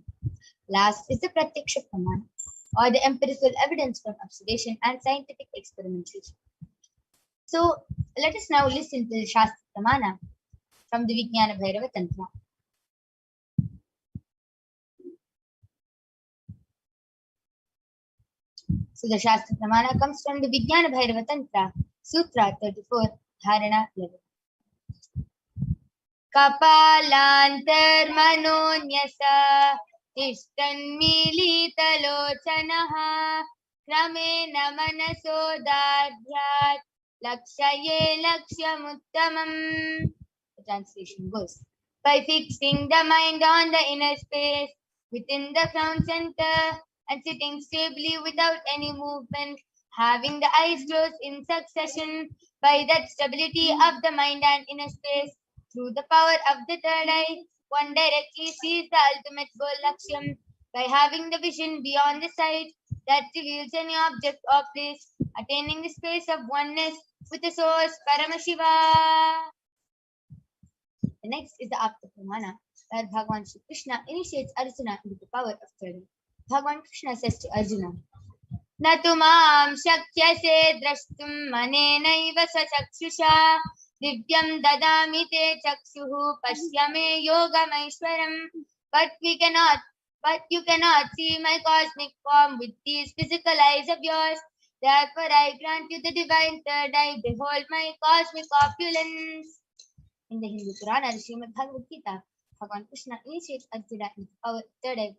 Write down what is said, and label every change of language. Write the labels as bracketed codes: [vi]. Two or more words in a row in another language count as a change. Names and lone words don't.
[en] Last is the Pratyaksha Pramana, or the empirical evidence from observation and scientific experimentation. So let us now listen to the Shastra Pramana from the Vijnana Bhairava Tantra. So the Shastra Pramana comes from the Vijnana Bhairava Tantra, Sutra 34, Dharana 11. [sa] Kapalantarmanonyasa tishtanmilitalochanaha kramena manasodadhyat lakshaye lakshyamuttamam. [en] The translation goes, by fixing the mind on the inner space within the crown center and sitting stably without any movement, having the eyes closed in succession, by that stability of the mind and inner space, through the power of the third eye, one directly sees the ultimate goal Lakshyam, by having the vision beyond the sight that reveals any object or place, attaining the space of oneness with the source Paramashiva. The next is the Apta Pramana, where Bhagavan Shri Krishna initiates Arjuna into the power of third. Bhagavan Krishna says to Arjuna, [sa] न तु मां शक्यसे द्रष्टुं मनेनैव स्वचक्षुषा दिव्यं ददामि ते चक्षुः पश्य मे योगमैश्वरम् [en] but you cannot see my cosmic form with these physical eyes of yours. Therefore I grant you the divine third eye. Behold my cosmic opulence. In the Hindu Purana, the Srimad Bhagavad Gita, Bhagavan Krishna initiates Arjuna into the power of third eye.